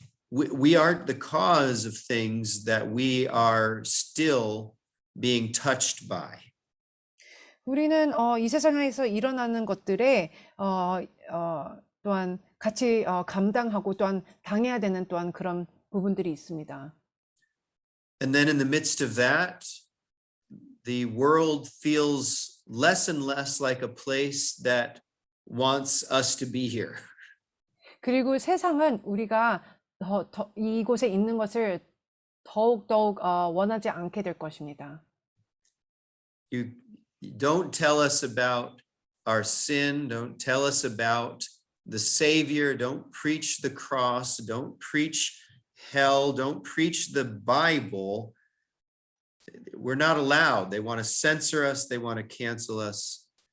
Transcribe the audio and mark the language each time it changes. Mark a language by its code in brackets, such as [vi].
[en] We aren't the cause of things that we are still being touched by. [ko] 우리는 이 세상에서 일어나는 것들에 또한 같이 감당하고 또한 당해야 되는 또한 그런 부분들이 있습니다. [en] And then in the midst of that, the world feels less and less like a place that wants us to be here. [ko] 그리고 세상은 우리가 이곳에 있는 것을 더욱더욱 원하지 않게 될 것입니다. [en] You don't tell us about our sin. Don't tell us about the Savior. Don't preach the cross. Don't preach hell. Don't preach the Bible. We're not allowed. They want to censor us. They want to cancel us.